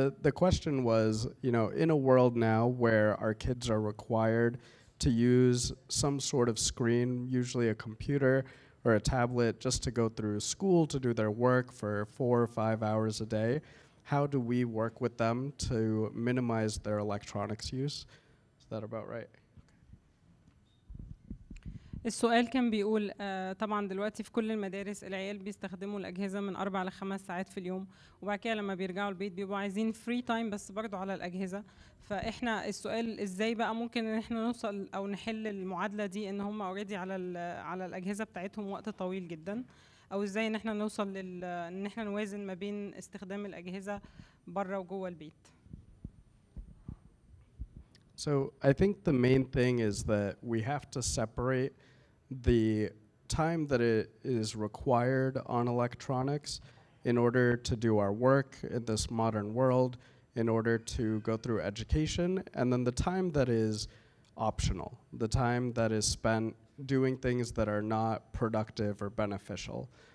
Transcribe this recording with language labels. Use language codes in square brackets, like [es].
[en] The question was, you know, in a world now where our kids are required to use some sort of screen, usually a computer or a tablet, just to go through school to do their work for 4 or 5 hours a day, how do we work with them to minimize their electronics use? Is that about right? [ar] السؤال كان بيقول طبعا دلوقتي في كل المدارس العيال بيستخدموا الأجهزة من 4 ل 5 ساعات في اليوم، وبعد كده لما بيرجعوا البيت بيبقوا عايزين فري تايم بس برضو على الأجهزة. فإحنا السؤال إزاي بقى ممكن إن إحنا نوصل أو نحل المعادلة دي إن هم أوريدي على الأجهزة بتاعتهم وقت طويل جدا، أو إزاي إن إحنا نوصل إن إحنا نوازن ما بين استخدام الأجهزة بره وجوه البيت. [en] So I think the main thing is that we have to separate the time that it is required on electronics in order to do our work in this modern world, in order to go through education, and then the time that is optional, the time that is spent doing things that are not productive or beneficial.